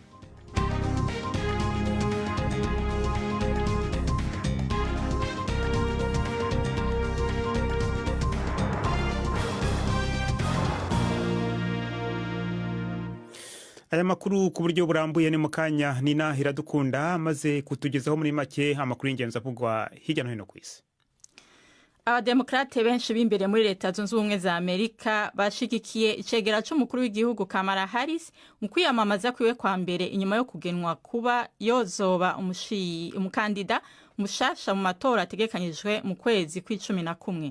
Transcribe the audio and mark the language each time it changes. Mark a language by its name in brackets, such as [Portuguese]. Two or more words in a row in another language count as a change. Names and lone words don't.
[Rundi] Aya makuru ku buryo burambuye ni mukanya Nina Iradukunda maze kutugezaho muri make amakuru y'ingenzi avugwa hirya no hino ku isi. Abademokrate benshi b'imbere muri leta zunze ubumwe za Amerika bashigikiye icegera c'umukuru w'igihugu Kamala Harris mu kwiyamamaza kwiwe kwa mbere inyuma yo kugenwa kuba yozoba umukandida mushasha mu matora ategekanyijwe mu kwezi kwa11.